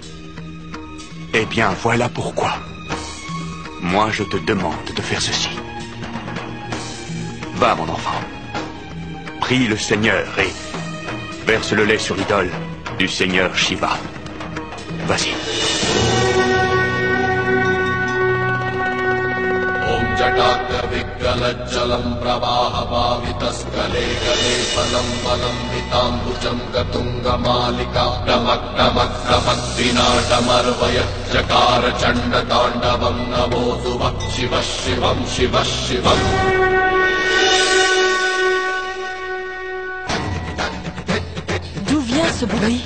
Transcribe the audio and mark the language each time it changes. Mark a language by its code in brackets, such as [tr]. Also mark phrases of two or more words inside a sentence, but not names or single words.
[fr] Eh bien, voilà pourquoi. Moi, je te demande de faire ceci. Va, mon enfant. Prie le Seigneur et verse le lait sur l'idole du Seigneur Shiva. Vas-y. [sa] जलं प्रवाह पावितस्कले गले फलं फलं विताम्बुजं गतुङ्गमालिका डमक डमक डमक विनाटमर्वय चकार चण्डताण्डवं नमो सुभः शिवः शिवं शिवः शिवम् [fr] D'où vient ce bruit?